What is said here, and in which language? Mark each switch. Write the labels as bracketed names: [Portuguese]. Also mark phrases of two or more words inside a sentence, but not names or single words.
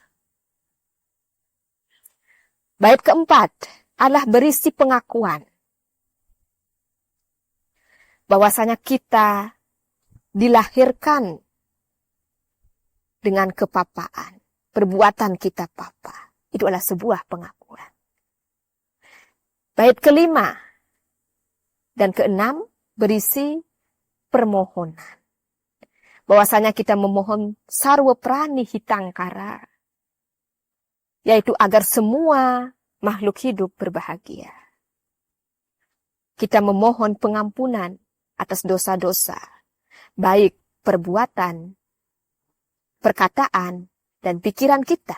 [Indonesian] Bait keempat adalah berisi pengakuan bahwasanya kita dilahirkan dengan kepapaan, perbuatan kita papa. Itu adalah sebuah pengakuan. Bait kelima dan keenam berisi permohonan. Bahwasanya kita memohon [Sanskrit] sarwa prani hitangkara, [Indonesian] yaitu agar semua makhluk hidup berbahagia. Kita memohon pengampunan atas dosa-dosa, baik perbuatan, perkataan, dan pikiran kita.